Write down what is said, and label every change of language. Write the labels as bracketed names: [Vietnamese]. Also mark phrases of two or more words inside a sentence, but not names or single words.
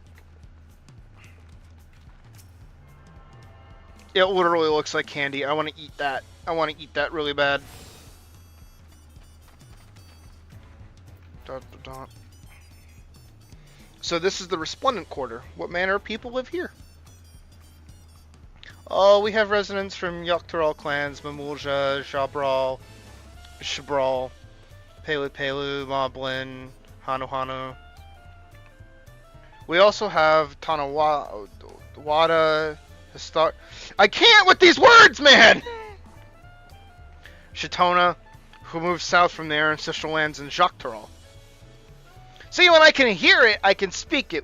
[English] It literally looks like candy. I want to eat that. I want to eat that really bad. Dun, dun, dun. So this is the Resplendent Quarter. What manner of people live here? Oh, we have residents from Tural clans, Mamulja, Jabral, Shabral, Pelu Pelu, Moblin, Hanu Hanu. We also have Tanawada, Histar. I can't with these words, man! Shatona, who moved south from their ancestral lands in Tural. See, when I can hear it, I can speak it.